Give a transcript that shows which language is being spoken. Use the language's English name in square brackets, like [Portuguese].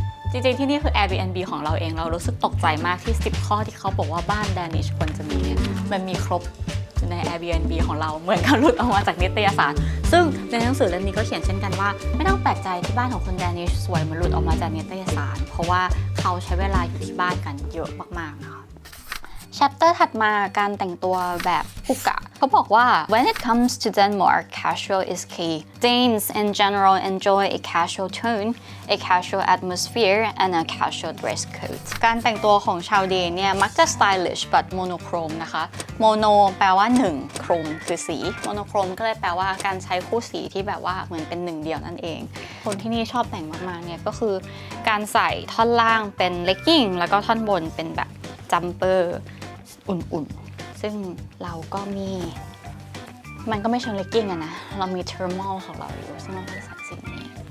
[Thai] จริงๆที่นี่คือ Airbnb ของเราเองเรารู้สึกตกใจมากที่10ข้อที่เขาบอกว่าบ้านแดนิชควรจะมีเนี่ยมันมีครบใน Airbnb ของเราเหมือนกับหลุดออกมาจากนิตยสารซึ่งในหนังสือเล่มนี้ก็เขียนเช่นกันว่าไม่ต้องแปลกใจที่บ้านของคนแดนิชสวยเหมือนหลุดออกมาจากนิตยสารเพราะว่าเขาใช้เวลาอยู่ที่บ้านกันเยอะมากๆนะคะChapter ถัดมาการแต่งตัวแบบฮุกกะเขาบอกว่า [English] When it comes to Denmark, casual is key. Danes in general enjoy a casual tone, a casual atmosphere, and a casual dress code. [Thai] การแต่งตัวของชาวเดนเนี่ยมักจะ [English] stylish but monochrome [Thai] นะคะ mono แปลว่า1 chrome คือสี monochrome ก็เลยแปลว่าการใช้คู่สีที่แบบว่าเหมือนเป็นหนึ่งเดียวนั่นเองคนที่นี่ชอบแต่งมากๆเนี่ยก็คือการใส่ท่อนล่างเป็น legging แล้วก็ท่อนบนเป็นแบบ jumperอุ่นๆซึ่งเราก็มีมันก็ไม่เชิงเลกกิ้งนะเรามีเทอร์มอลของเราอยู่ซึ่งเราก็จะใส่สิ่งนี้